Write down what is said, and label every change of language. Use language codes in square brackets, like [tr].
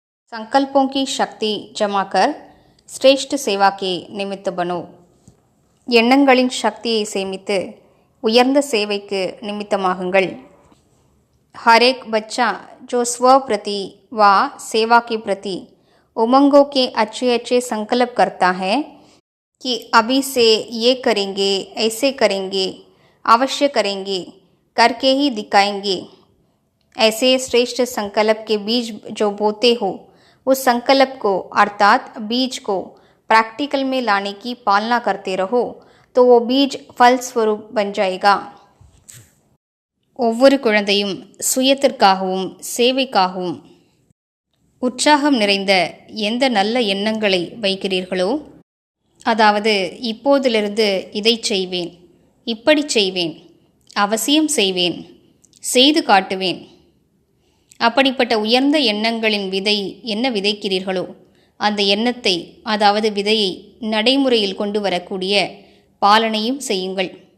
[hi] संकल्पों की शक्ति जमा कर श्रेष्ठ सेवा के निमित्त बनो। [ta] எண்ணங்களின் சக்தியை சேமித்து உயர்ந்த சேவைக்கு நிமித்தமாகுங்கள்। [hi] हर एक बच्चा जो स्व प्रति व सेवा के प्रति उमंगों के अच्छे अच्छे संकल्प करता है कि अभी से ये करेंगे, ऐसे करेंगे, अवश्य करेंगे, करके ही दिखाएंगे, ऐसे श्रेष्ठ संकल्प के बीज जो बोते हो उस संकल्प को अर्थात बीज को प्रैक्टिकल में लाने की पालना करते रहो तो वो बीज फल स्वरूप बन जाएगा। [ta] ஒவ்வொரு குழந்தையும் சுயத்திற்காகவும் சேவைக்காகவும் உற்சாகம் நிறைந்த எந்த நல்ல எண்ணங்களை வைக்கிறீர்களோ, அதாவது இப்போதிலிருந்து இதை செய்வேன், இப்படி செய்வேன், அவசியம் செய்வேன், செய்து காட்டுவேன், அப்படிப்பட்ட உயர்ந்த எண்ணங்களின் விதை என்ன விதைக்கிறீர்களோ அந்த எண்ணத்தை, அதாவது விதையை நடைமுறையில் கொண்டு வரக்கூடிய பாலனையும் செய்யுங்கள்.